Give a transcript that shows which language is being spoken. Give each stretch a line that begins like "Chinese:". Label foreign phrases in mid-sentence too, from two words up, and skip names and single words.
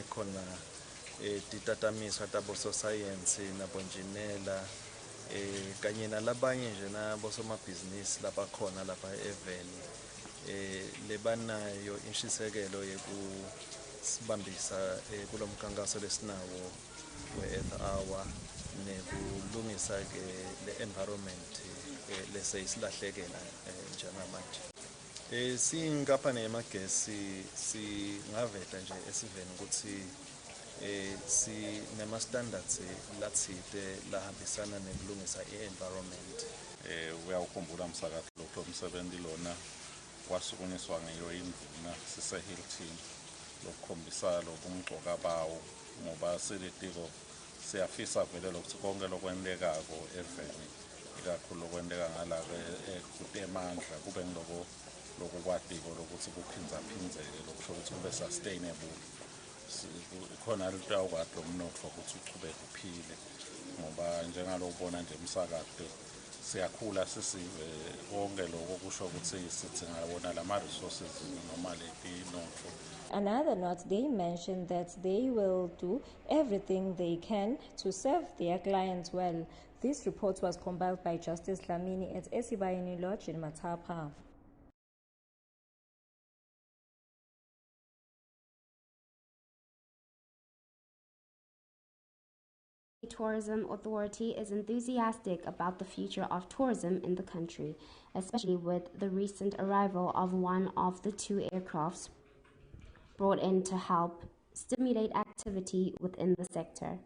Swati: khona titatamiswa tabo science nabonjinela kanye nalabanye nje nabosomabhizinisi labakhona lapha eveni lebanayo inshisekelo yekusibambisa kulomkhankaso lesinawo we-Earth Hour nekulungisa ke le-environment leseyisilahlekela njengamanje. Sinkampani yamagesi singaveta nje esiveni ukuthi sinema-standards latsite lahambisana nekulungisa i-environment. Uyawukhumbula msakazi lokho umsebenzi lona wasukunyiswa ngeyo indvuna sise-Hilton lokukhombisa lobumgcoka bawo ngoba silitiko siyafisa vele lokuthi konke lokwendekako eveni ikakhulu lokwendeka ngala kutemandla kube ngiloko lokukwatiko lokuthi kuphindzaphindeke lokusho ukuthi kube sustainable. Khona lutawukade umnotfo ukuthi uchubeke uphile ngoba njengalobona nje umsakade siyakhula sisive konke lokho kusho ukuthi sithi ngabona lama resources noma leti notfo.
English: Another note, they mentioned that they will do everything they can to serve their clients well. This report was compiled by Justice Dlamini at Esibayeni Lodge in Matapa. The Tourism Authority is enthusiastic about the future of tourism in the country, especially with the recent arrival of one of the two aircrafts brought in to help stimulate activity within the sector.